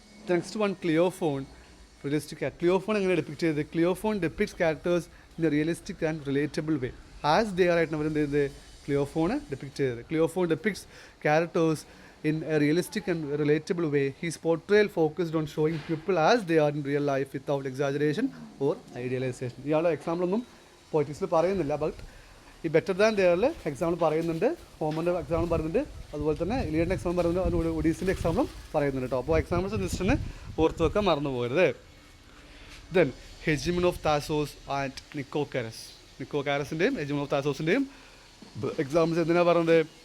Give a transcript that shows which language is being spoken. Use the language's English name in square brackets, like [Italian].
[Malayalam] Next one ക്ലിയോഫോൺ. ക്ലിയോഫോൺ എങ്ങനെ depict ചെയ്തത്? [English] Cleophon depicts characters in a realistic and relatable way. [Malayalam] As they are ആയിട്ടാണ് അവരെന്ത് ചെയ്തത്? ക്ലിയോഫോൺ ഡെപ്പിക്ട് ചെയ്തത്. ക്ലിയോഫോൺ ഡെപ്പിക്ട്സ് characters [English] in a realistic and relatable way. His portrayal focused on showing people as they are in real life without exaggeration or idealization. [Malayalam] ഇയാളുടെ എക്സാമ്പിളൊന്നും പോയിറ്റിക്സിൽ പറയുന്നില്ല. But ഈ better than ദെയറിൽ example പറയുന്നുണ്ട്, ഹോമറിൻ്റെ example പറയുന്നുണ്ട്, അതുപോലെ തന്നെ ഇലിയഡിൻ്റെ എക്സാമ്പിൾ പറയുന്നുണ്ട്, അതുപോലെ ഒഡീസിൻ്റെ എക്സാമ്പിളും പറയുന്നുണ്ട് കേട്ടോ. അപ്പോൾ എക്സാമ്പിൾസ് ജസ്റ്റ് ഓർത്ത് വെക്കാൻ മറന്നു പോകരുത്. Then ഹെജിമൺ of താസോസ് and നിക്കോകാരസിൻ്റെയും ഹെജിമൺ of താസോസിൻ്റെയും examples എന്തിനാണ് പറയുന്നത്?